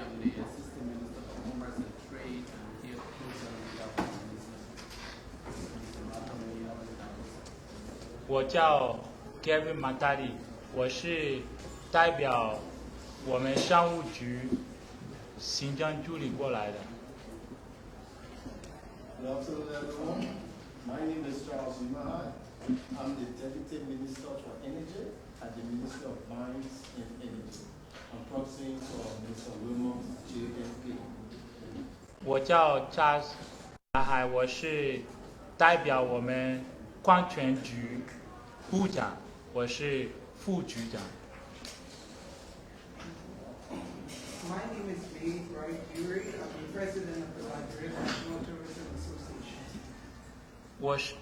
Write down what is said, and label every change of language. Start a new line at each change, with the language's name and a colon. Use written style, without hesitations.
English: I'm the Assistant Minister for Commerce and Trade, and here to present the Minister.
Chinese: 我叫 Kevin McDaddy， 我是代表我们商务局行政助理过来的。
English: Good afternoon, everyone. My name is Charles Imahai. I'm the Deputy Minister for Energy at the Ministry of Mines and Energy. I'm proxying for Mr. Wilmot JFK.
Chinese: 我叫查海，我是代表我们矿权局部长，我是副局长。
English: My name is May Bright Yuri. I'm the president of the Liberian National Tourism Association.